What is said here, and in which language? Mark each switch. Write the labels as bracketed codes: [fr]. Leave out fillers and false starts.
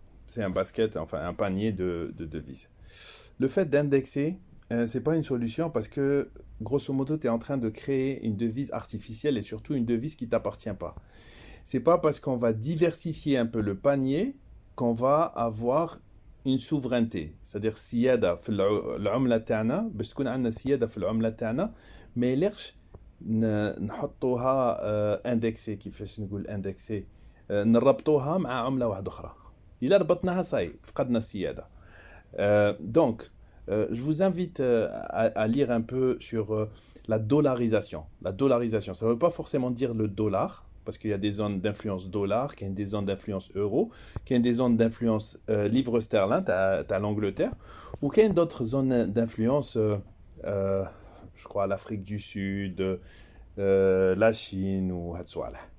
[fr] C'est un basket, enfin un panier de devises. Le fait d'indexer, c'est pas une solution parce que, grosso modo, tu es en train de créer une devise artificielle et surtout une devise qui t'appartient pas. C'est pas parce qu'on va diversifier un peu le panier qu'on va avoir une souveraineté. C'est-à-dire, [ar] سيادة في العملة تاعنا باش تكون عندنا سيادة في العملة تاعنا ما يليقش نحطوها اندكسي كيفاش نقول اندكسي نربطوها مع عملة واحدة أخرى. إلا ربطناها صاي فقدنا السيادة. [fr] Donc, je vous invite à lire un peu sur la dollarisation. La dollarisation, ça ne veut pas forcément dire le dollar, parce qu'il y a des zones d'influence dollar, qu'il y a des zones d'influence euro, qu'il y a des zones d'influence livre sterling, tu as l'Angleterre, ou qu'il y a d'autres zones d'influence, je crois, l'Afrique du Sud, la Chine, ou Hatsouala.